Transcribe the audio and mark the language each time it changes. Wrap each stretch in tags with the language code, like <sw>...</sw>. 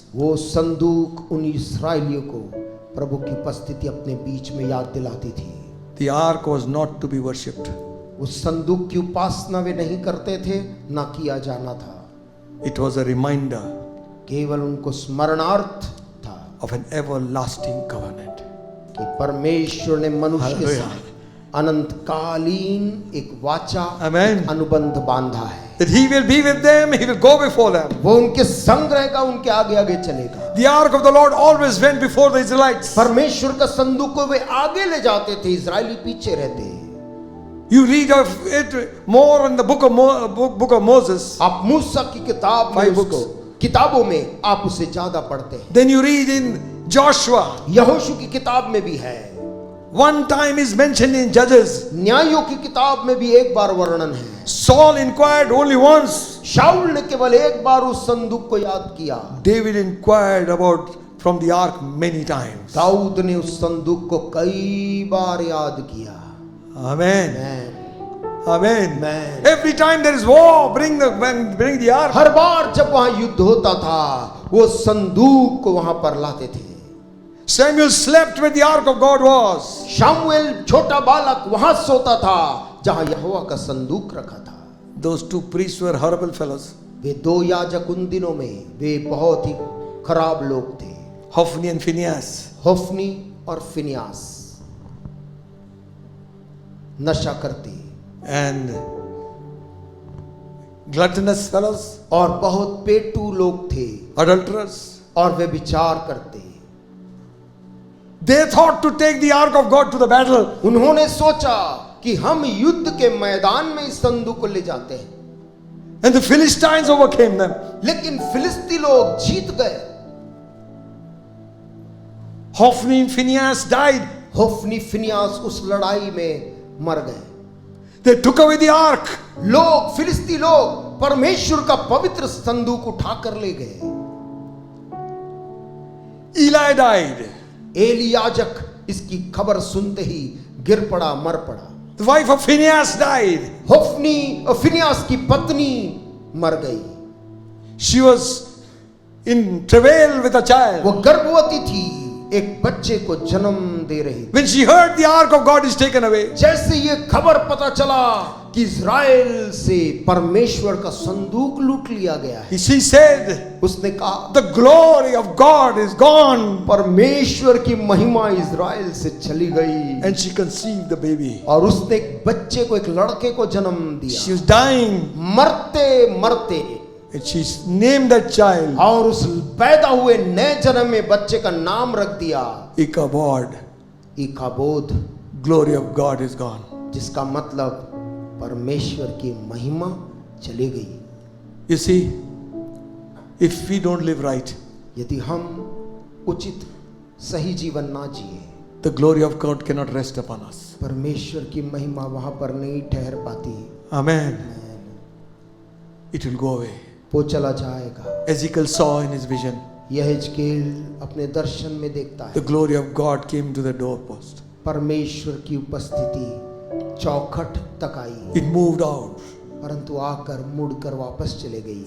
<hi>वो संदूक उन इस्राएलियों को प्रभु की उपस्थिति अपने बीच में याद दिलाती थी।</hi> <en>The ark was not to be worshipped.</en> <hi>उस संदूक की उपासना वे नहीं करते थे, ना किया जाना था,</hi> <en>It was a reminder</en> <hi>केवल उनको स्मरणार्थ था</hi> <en>of an everlasting covenant.</en> <hi>कि परमेश्वर ने मनुष्य के</hi> <en>Hallelujah.</en> <hi>साथ अनंतकालीन एक वाचा,</hi> <en>Amen.</en> <hi>अनुबंध बांधा है।</hi> <en>That he will be with them, he will go before them.</en> <hi>वो उनके संग रहेगा, उनके आगे आगे चलेगा।</hi> <en>The ark of the Lord always went before the Israelites.</en> <hi>परमेश्वर का संदूक को वे आगे ले जाते थे, इजरायली पीछे रहते।</hi> <en>You read of it more in the book of Moses.</en> <hi>आप मूसा की किताब में</hi> <en>Five</en> <hi>उसको,</hi> <en>books.</en> <hi>किताबों में आप उसे ज्यादा पढ़ते हैं।</hi> <en>Then you read in Joshua.</en> <hi>यहोशू की किताब में भी है,</hi> <en>One time is mentioned in Judges.</en> <hi>न्यायों की किताब में भी एक बार वर्णन है।</hi> <en>Saul inquired only once.</en> <hi>शाऊल ने केवल एक बार उस संदूक को याद किया।</hi> <en>David inquired about from the ark many times.</en> <hi>Dawood ने उस संदूक को कई बार याद किया।</hi> <en>Amen. Amen. Amen. Amen. Every time there is war, bring the ark.</en> <hi>हर बार जब वहां युद्ध होता था, वो संदूक को वहां पर लाते थे।</hi> <en>Samuel slept where the ark of God was.</en> <hi>Samuel छोटा बालक वहां सोता था जहां यहोवा का संदूक रखा था।</hi> <en>Those two priests were horrible fellows.</en> <hi>वे दो याजक उन दिनों में वे बहुत ही खराब लोग थे,</hi> <en>Hophni and Phinehas.</en> <hi>होफनी और फिनियास, नशा करते</hi> <en>And gluttonous fellows,</en> <hi>और बहुत पेटू लोग थे,</hi> <en>adulterers.</en> <hi>और वे विचार करते।</hi> <en>They thought to take the ark of God to the battle.</en> <hi>उन्होंने सोचा कि हम युद्ध के मैदान में इस संदूक को ले जाते हैं,</hi> <en>And the Philistines overcame them.</en> <hi>लेकिन फिलिस्ती लोग जीत गए।</hi> <en>Hophni and Phinehas died.</en> <hi>होफनी फिनियास उस लड़ाई में मर गए।</hi> <en>They took away the ark.</en> <hi>लोग, फिलिस्ती लोग परमेश्वर का पवित्र संदूक उठा कर ले गए।</hi> <en>Eli died.</en> <hi>एली याजक इसकी खबर सुनते ही गिर पड़ा, मर पड़ा।</hi> <en>The wife of Phinehas died.</en> <hi>होफनी और फिनियास की पत्नी मर गई।</hi> <en>She was in travail with a child.</en> <hi>वो गर्भवती थी, एक बच्चे को जन्म दे रही थी।</hi> <en>When she heard the ark of God is taken away,</en> <hi>जैसे ये खबर पता चला कि इज़राइल से परमेश्वर का संदूक लूट लिया गया है,</hi> <en>she said,</en> <hi>उसने कहा</hi> <en>the glory of God is gone.</en> <hi>परमेश्वर की महिमा इज़राइल से चली गई।</hi> <en>And she conceived the baby.</en> <hi>और उसने एक बच्चे को, एक लड़के को जन्म दिया।</hi> <en>She was dying.</en> <hi>मरते मरते</hi> <en>And she named that child</en> <hi>और उस पैदा हुए नए जन्म में बच्चे का नाम रख दिया</hi> <en>Ichabod.</en> <hi>इकाबोद,</hi> <en>Glory of God is gone.</en> <hi>जिसका मतलब परमेश्वर की महिमा चली गई।</hi> <en>You see, if we don't live right,</en> <hi>यदि हम उचित सही जीवन ना जिए,</hi> <en>the glory of God cannot rest upon us.</en> <hi>परमेश्वर की महिमा वहां पर नहीं ठहर पाती।</hi> <en>Amen. It will go away.</en> <hi>वो चला जाएगा।</hi> <en>Ezekiel saw in his vision,</en> <hi>यह हिजकील अपने दर्शन में देखता</hi> <en>the</en> <hi>है,</hi> <en>glory of God came to the doorpost.</en> <hi>परमेश्वर की उपस्थिति चौखट तक आई,</hi> <en>It moved out.</en> <hi>परंतु आकर मुड़कर वापस चले गई।</hi>